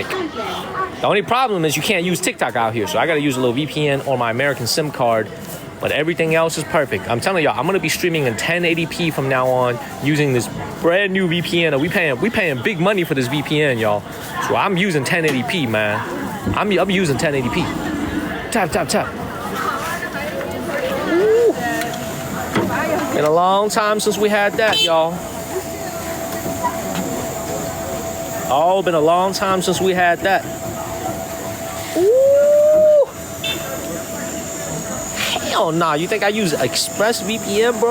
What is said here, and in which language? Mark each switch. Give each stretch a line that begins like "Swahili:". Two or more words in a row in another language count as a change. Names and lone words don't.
English: The only problem is you can't use TikTok out here, so I gotta use a little VPN or my American SIM card, but everything else is perfect. I'm telling y'all, I'm gonna be streaming in 1080p from now on using this brand new VPN. We paying big money for this VPN, y'all. So I'm using 1080p, man. I'm using 1080p. Tap, tap, tap. Ooh. Been a long time since we had that, y'all. Oh, been a long time since we had that. Ooh. Hell nah, you think I use ExpressVPN, bro?